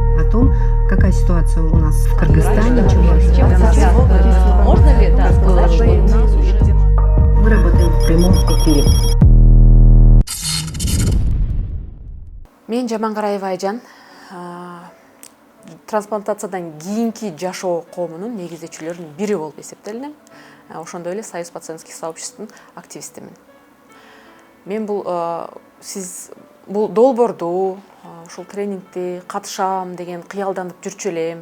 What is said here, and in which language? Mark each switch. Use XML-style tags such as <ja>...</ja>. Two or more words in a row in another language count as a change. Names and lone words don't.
<ru>том, какая ситуация у нас в Кыргызстане. Можно ли сказать, что Мы работаем в прямом эфире.</ru> <ky>Мен Жамангараева Айжан, трансплантациядан кийинки жашоо коомунун негиздечилеринин бири болуп эсептелинем. Ошондой эле</ky> <ru>Союз пациентских</ru> <ky>сообществонун активистимин. Мен бул долбоорду, ушул тренингди катышам деген кыялданып жүрчү элем.</ky>